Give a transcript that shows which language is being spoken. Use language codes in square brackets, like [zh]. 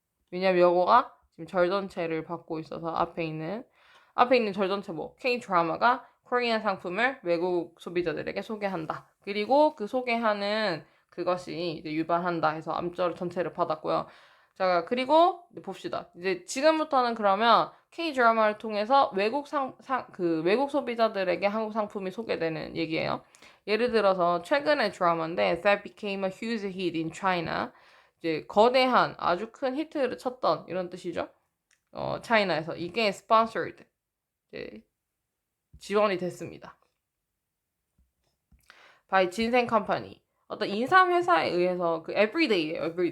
[ko] 왜냐면 여거가 지금 절 전체를 받고 있어서 앞에 있는 절 전체 뭐 K 드라마가 코리안 상품을 외국 소비자들에게 소개한다. 그리고 그 소개하는 그것이 이제 유발한다 해서 암절 전체를 받았고요. 자, 그리고 봅시다. 이제 지금부터는 그러면 K 드라마를 통해서 외국 소비자들에게 한국 상품이 소개되는 얘기예요. 예를 들어서 최근의 드라마인데 [en] That became a huge hit in China. [ko] 이제 거대한 아주 큰 히트를 쳤던 이런 뜻이죠. 차이나에서 이게 sponsored 이제 지원이 됐습니다. by 진생 컴퍼니. 어떤 인삼 회사에 의해서 그 everyday예요.